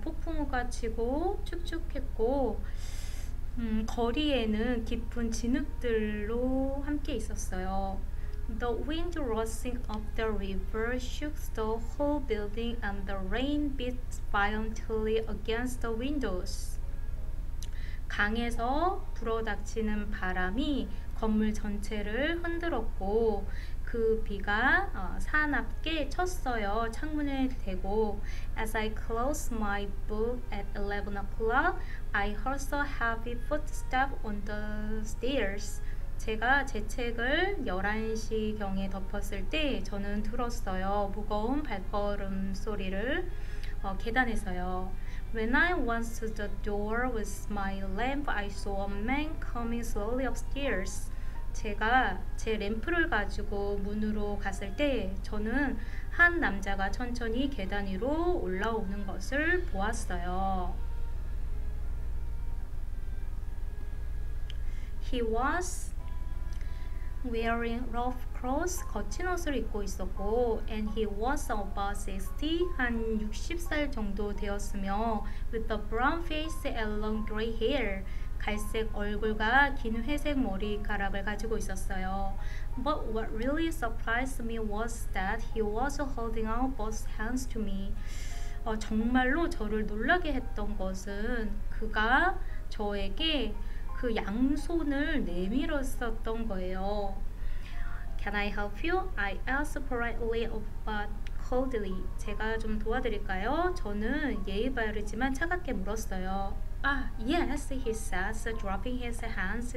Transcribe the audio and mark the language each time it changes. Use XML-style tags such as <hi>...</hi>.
<ko>폭풍우가 치고 축축했고 거리에는 깊은 진흙들로 함께 있었어요.</ko> <en>The wind rushing up the river shook the whole building and the rain beat violently against the windows.</en> <ko>강에서 불어닥치는 바람이 건물 전체를 흔들었고 그 비가 사납게 쳤어요. 창문에 대고</ko> <en>As I closed my book at 11 o'clock, I heard a heavy footstep on the stairs.</en> <ko>제가 제 책을 11시경에 덮었을 때 저는 들었어요. 무거운 발걸음 소리를 계단에서요.</ko> <en>When I went to the door with my lamp, I saw a man coming slowly upstairs.</en> <ko>제가 제 램프를 가지고 문으로 갔을 때 저는 한 남자가 천천히 계단 위로 올라오는 것을 보았어요.</ko> <en>He was wearing rough clothes,</en> <ko>거친 옷을 입고 있었고</ko> <en>and he was about 60,</en> <ko>한 60살 정도 되었으며</ko> <en>with a brown face and long gray hair,</en> <ko>갈색 얼굴과 긴 회색 머리카락을 가지고 있었어요.</ko> <en>But what really surprised me was that he was holding out both hands to me.</en> <ko>정말로 저를 놀라게 했던 것은 그가 저에게 그 양손을 내밀었었던 거예요.</ko> <en>Can I help you? I asked politely but coldly.</en> <ko>제가 좀 도와드릴까요? 저는 예의 바르지만 차갑게 물었어요.</ko> <en>Yes, he says, dropping his hands.</en>